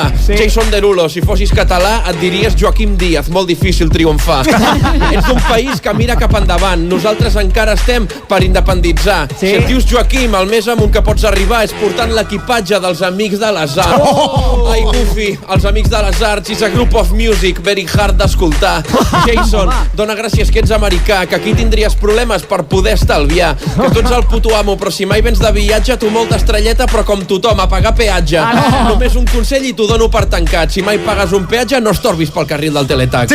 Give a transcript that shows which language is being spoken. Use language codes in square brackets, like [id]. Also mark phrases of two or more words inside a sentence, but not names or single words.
[ca] Jason Derulo, si fossis català et diries Joaquim Díaz, molt difícil triomfar. Ets d'un país que mira cap endavant, nosaltres encara estem per independitzar. Si et dius Joaquim, el més amunt que pots arribar és portant l'equipatge dels Amics de les Arts. Ai, Goofy, els Amics de les Arts [en] is a group of music very hard [ca] d'escoltar. Jason, dona gràcies que ets americà, que aquí tindries problemes per poder estalviar. Que tu ets el puto amo, però si mai vens de viatge, tu molta estrelleta, però com tothom, a pagar peatge. Només un consell i t'ho dono per tancat. Si mai pagues un peatge, no estorbis pel carril del teletac.